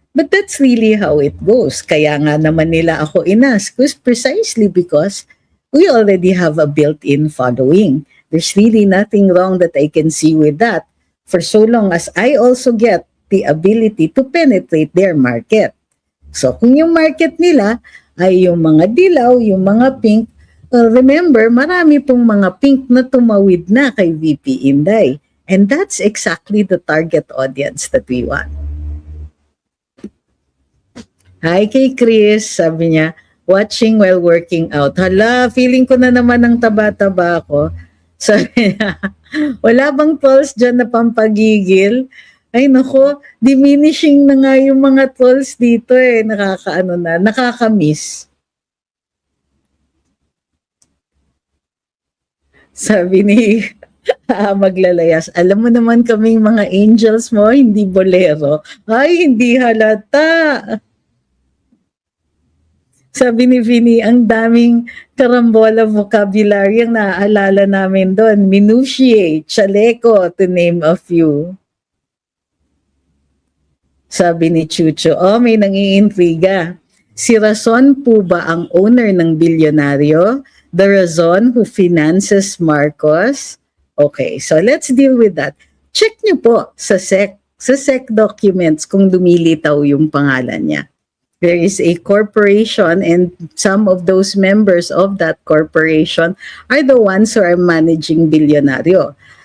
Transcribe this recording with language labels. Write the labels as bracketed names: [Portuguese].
[English] But that's really how it goes. [Filipino] Kaya nga naman nila ako inask, [English] precisely because we already have a built-in following. There's really nothing wrong that I can see with that, for so long as I also get the ability to penetrate their market. [Filipino] So kung yung market nila ay yung mga dilaw, yung mga pink, remember, marami pong mga pink na tumawid na kay VP Inday. [English] And that's exactly the target audience that we want. [Filipino] Hi kay Chris, sabi niya, [English] watching while working out. [Filipino] Hala, feeling ko na naman ang taba-taba ko. Sabi niya, wala bang trolls dyan na pampagigil? Ay nako, diminishing na nga yung mga trolls dito nakakamiss. Sabi ni Maglalayas, alam mo naman kaming mga angels mo, hindi bolero. Ay, hindi halata. Sabi ni Vinny, ang daming karambola vocabulary ang naaalala namin doon. [English] Minutiae, chaleco, to name a few. [Filipino] Sabi ni Chucho, may nangiintriga. Si Razon po ba ang owner ng Bilyonaryo? [English] The Razon who finances Marcos? Okay, so let's deal with that. [Filipino] Check nyo po sa SEC documents kung lumilitaw yung pangalan niya. [English] There is a corporation and some of those members of that corporation are the ones who are managing Bilyonaryo.